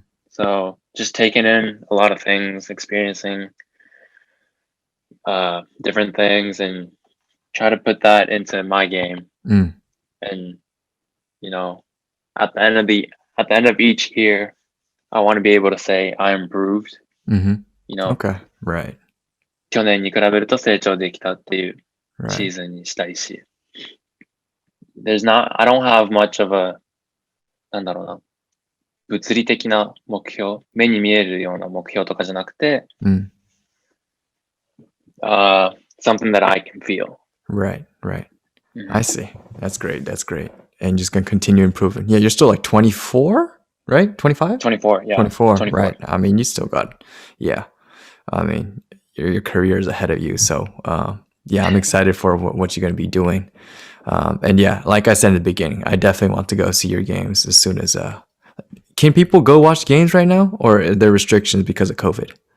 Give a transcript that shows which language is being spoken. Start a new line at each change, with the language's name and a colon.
English: So just taking in a lot of things, experiencing different things, and try to put that into my game. And at the end of each year, I want to be able to say I improved. Okay, right.
Japanese: 去年に比べると成長できたっていうシーズンにしたいし。
English: I don't have much of a
Japanese: 物理的な目標、目に見えるような目標とかじゃなくて、
English: something that I can feel. Right. I see. That's great. And just gonna continue improving. Yeah, you're still like 24, right? 25? 24, yeah. 24, right. I mean, you still got, I mean, your career is ahead of you. So, I'm excited for what you're going to be doing. And like I said in the beginning, I definitely want to go see your games as soon as, can people go watch games right now, or are there restrictions because of COVID?